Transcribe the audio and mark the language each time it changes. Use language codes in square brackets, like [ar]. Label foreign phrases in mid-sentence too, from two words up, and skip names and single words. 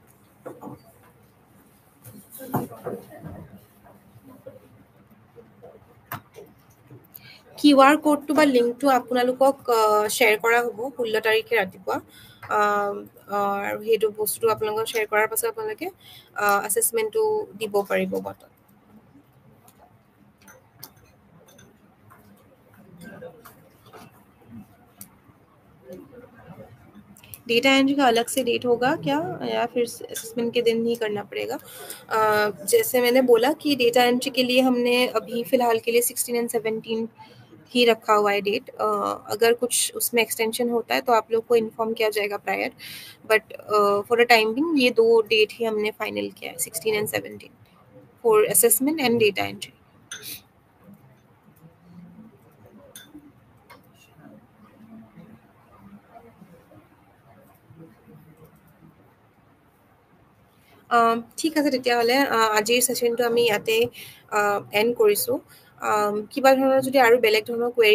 [as] QR কোডটো বা লিংকটো আপোনালোকক শ্বেয়াৰ কৰা হ'ব 16 তাৰিখে ৰাতিপুৱা আৰু সেইটো বস্তুটো আপোনালোকক শ্বেয়াৰ কৰাৰ পাছত আপোনালোকে এছেচমেণ্টটো দিব পাৰিব বটত [en] data entry [hi] का अलग से डेट होगा क्या या फिर असेसमेंट के दिन ही करना पड़ेगा जैसे मैंने बोला कि [en] data entry [hi] के लिए हमने अभी फ़िलहाल के लिए 16 एंड 17 ही रखा हुआ है डेट अगर कुछ उसमें एक्सटेंशन होता है तो आप लोग को इन्फॉर्म किया जाएगा प्रायर [en] but for a time being [hi] ये 2 डेट ही हमने फाइनल किया है 16 एंड 17 [en] for assessment and data entry [as] ঠিক আছে তেতিয়াহ'লে আজিৰ ছেশ্যনটো আমি ইয়াতে এণ্ড কৰিছোঁ কিবা ধৰণৰ যদি আৰু বেলেগ ধৰণৰ কুৱেৰি